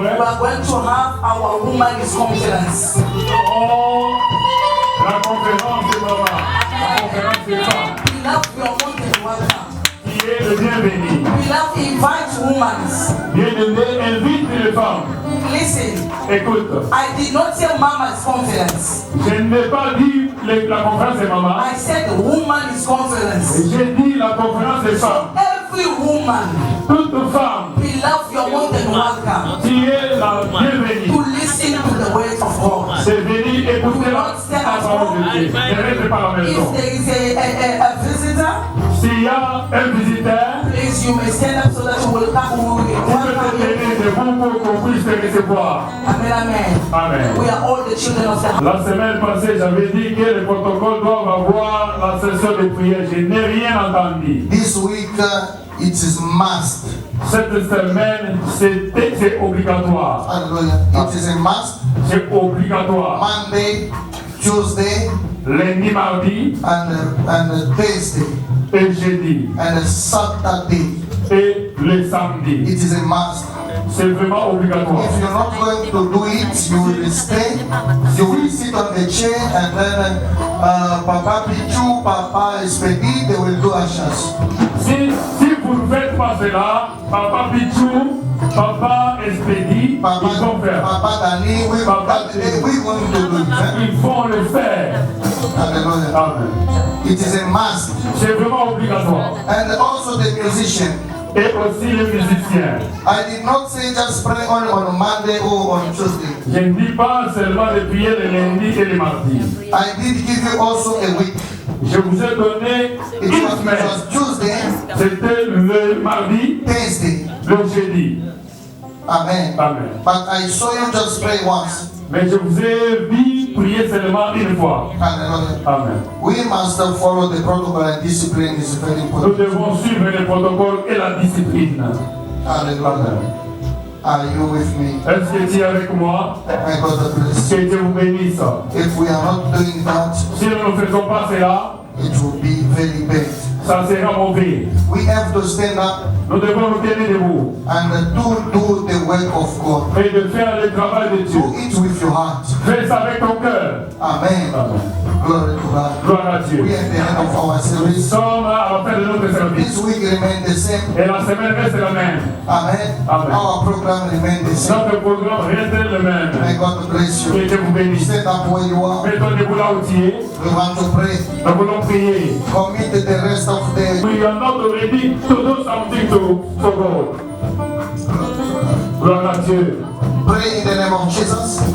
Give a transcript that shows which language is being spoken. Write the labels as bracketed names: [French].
[English] we are going to have our Women's Conference. [French] oh, la conférence de maman, la conférence des femmes, [English] Beloved, you are more than welcome. [French] qui est le bienvenu. [English] Beloved, invite women. [French] Bien-aimé, invite les femmes. [English] Listen, [French] Écoute, [English] I did not say Mama's Conference. [French] je n'ai pas dit la conférence des mamans, [English] I said Women's Conference. [French] j'ai dit la conférence des femmes. [English] Every woman, [French] Toute femme [English] beloved, you are more than welcome [French] qui est la bienvenue, [English] to listen to the word of God. [French] c'est venir écouter la parole de Dieu. Ne reste pas à la maison. [English] If there is a visitor, [French] S'il y a un visiteur, [English] please, you may stand up so that you will come. We will [French] vous pouvez [English] welcome you. [French] tenir debout pour qu'on puisse te recevoir. [English] Amen, amen. Amen. We are all the children of the [French] La semaine passée, j'avais dit que le protocole doit avoir la session de prière. Je n'ai rien entendu. [English] This week, it is must. [French] Cette semaine, c'est obligatoire. [English] Hallelujah. It is a must. [French] C'est obligatoire. [English] Monday, Tuesday, [French] Lundi, mardi [English] and Thursday, [French] et jeudi [English] and Saturday. [French] et le samedi. [English] It is a must. [French] C'est vraiment obligatoire. [English] If you're not going to do it, you will stay. You will sit on the chair and then Papa Pichu, Papa Espedi, they will do ushers. [French] Si vous ne faites pas pas cela, Papa Pichou, Papa Espédi, Papa, ils vont faire. [English] Papa Dani, we going to do it. [French] Ils vont le faire. [English] Hallelujah. Amen. It is a must. [French] C'est vraiment obligatoire. [English] And also the musician. [French] Et aussi les musiciens. [English] I did not say just pray only on Monday or on Tuesday. [French] Je ne dis pas seulement de prier le lundi et le mardi. [English] I did give you also a week. [French] Je vous ai donné [English] It [French] une [English] was [French] semaine. [English] Tuesday, [French] C'était le mardi, [English] Thursday. [French] le jeudi. [English] Amen. Amen. But I saw you just pray once. [French] Mais je vous ai vu prier seulement une fois. [English] Hallelujah. Amen. We must follow the protocol and discipline is very [French] Nous [English] important. [French] devons suivre les protocoles et la discipline. [English] Hallelujah. Are you with me? [French] Est-ce que tu es avec moi? [English] My God bless. [French] Que Dieu vous bénisse. [English] If we are not doing that, [French] Si nous ne faisons pas cela, [English] it will be very bad. [French] ça sera mauvais. [English] We have to stand up [French] Nous devons nous tenir debout [English] and do the work of God. [French] et de faire le travail de Dieu. [English] Do it with your heart. [French] Fais ça avec ton cœur. [English] Amen. Amen. Glory to God. [French] Gloire à Dieu. [English] We are at the end of our [French] Nous [English] service. [French] sommes à la fin de notre service. [English] This week remain the same. [French] Et la semaine reste la même. [English] Amen. Amen. Our program remain the same. [French] Notre programme reste le même. [English] May God bless [French] Que [English] you. [French] Dieu vous bénisse. [English] Stand up where you are. [French] Mettons debout là où tu es. [English] We want to pray. [French] Nous voulons prier. [English] Commit the rest of the We are not ready to do something for God. [French] Gloire à Dieu. [English] pray in the name of Jesus.